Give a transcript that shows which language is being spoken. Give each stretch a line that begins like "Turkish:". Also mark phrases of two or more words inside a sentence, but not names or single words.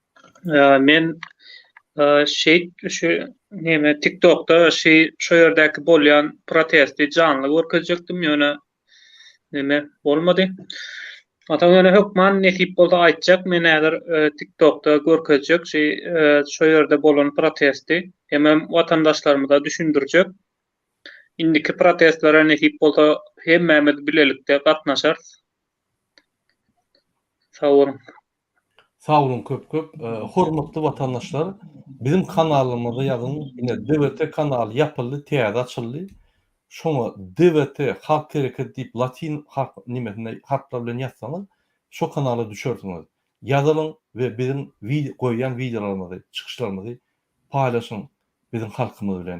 Turkmen: Men şu neme TikTok'ta şu yerdäki bolýan protesti canly görkezjekdim ýöne neme bolmady. Ata ýöne hökman netip bolsa aýtjak men näder TikTok'ta görkezjek şu ýerde bolan protesti hemem watandaşlarymyza düşündirjek. Indiki protestlere netip bolsa hemmemiz bilelikde gatnaşar. Sağ olun. Sağ olun köp. Hormatly watandaşlar, bizim kanalymyza ýazın, ine DWT kanaly ýapyldy, täze açyldy. Şoňa DWT Halk Hereket diýip latin nimesinde harfler bilen ýazsaňyz, şo kanala düşersiňiz. Ýazylyň we bizim goýýan videolarymyzy, çykyşlarymyzy paýlaşyň bizim halkymyz bilen.